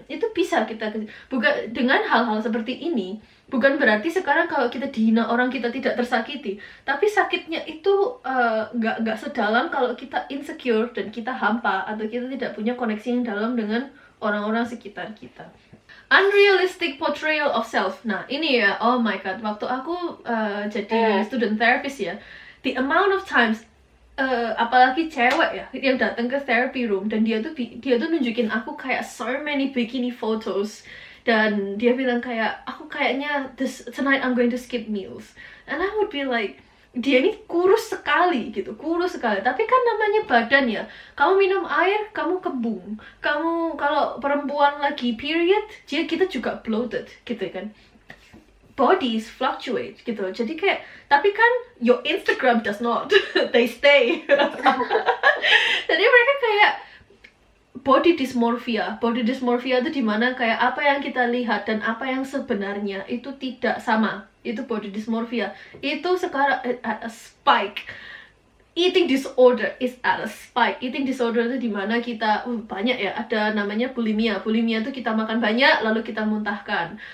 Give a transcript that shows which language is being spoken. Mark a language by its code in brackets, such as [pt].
[id] Itu bisa kita bukan dengan hal-hal seperti ini. Bukan berarti sekarang kalau kita dihina orang kita tidak tersakiti, tapi sakitnya itu nggak sedalam kalau kita insecure dan kita hampa atau kita tidak punya koneksi yang dalam dengan orang-orang sekitar kita. [en] Unrealistic portrayal of self. [id] Nah ini ya, [en] oh my god, [id] waktu aku jadi student therapist ya, [en] the amount of times [id] apalagi cewek ya yang datang ke therapy room dan dia tuh nunjukin aku kayak [en] so many bikini photos. [id] Dan dia bilang kayak, aku kayaknya [en] tonight I'm going to skip meals. And I would be like, [id] dia ini kurus sekali gitu, kurus sekali. Tapi kan namanya badan ya. Kamu minum air, kamu kembung. Kamu kalau perempuan lagi period, kita juga bloated gitu kan. [en] Bodies fluctuate gitu. [id] Jadi kayak, tapi kan [en] your Instagram does not. They stay. [id] Jadi mereka kayak body dysmorphia itu dimana kayak apa yang kita lihat dan apa yang sebenarnya itu tidak sama. Itu body dysmorphia. Itu sekarang [en] at a spike. Eating disorder is at a spike. [id] Eating disorder itu dimana kita banyak ya, ada namanya bulimia. Bulimia itu kita makan banyak lalu kita muntahkan.